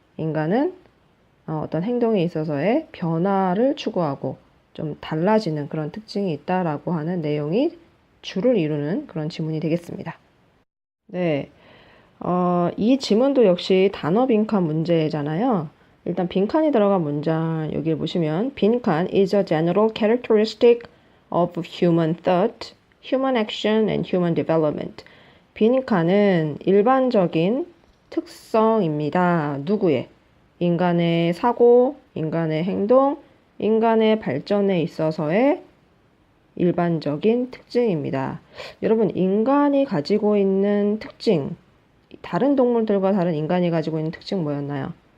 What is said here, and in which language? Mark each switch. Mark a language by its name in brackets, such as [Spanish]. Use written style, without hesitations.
[Korean] 인간은 어떤 행동에 있어서의 변화를 추구하고 좀 달라지는 그런 특징이 있다라고 하는 내용이 주를 이루는 그런 지문이 되겠습니다. 네, 이 지문도 역시 단어 빈칸 문제잖아요. 일단 빈칸이 들어간 문장 여기를 보시면 빈칸 [English] is a general characteristic of human thought, human action and human development. [Korean] 빈칸은 일반적인 특성입니다. 누구의? 인간의 사고, 인간의 행동, 인간의 발전에 있어서의 일반적인 특징입니다. 여러분, 인간이 가지고 있는 특징, 다른 동물들과 다른 인간이 가지고 있는 특징 뭐였나요?